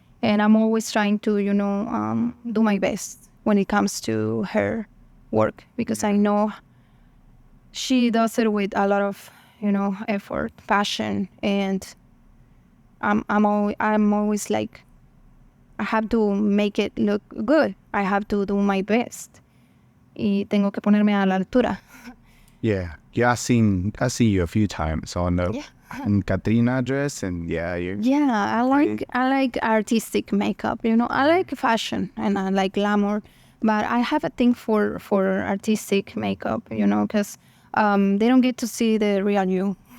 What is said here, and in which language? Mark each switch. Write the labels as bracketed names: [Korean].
[English] And I'm always trying to, do my best when it comes to her work, because I know she does it with a lot of, effort, passion, and I'm always like, I have to make it look good. I have to do my best. [Spanish] Y tengo que ponerme a la altura. [English] Yeah, I seen you a few times on the Catrina dress, and I like artistic makeup. I like fashion and I like glamour, but I have a thing for artistic makeup. Because they don't get to see the real you.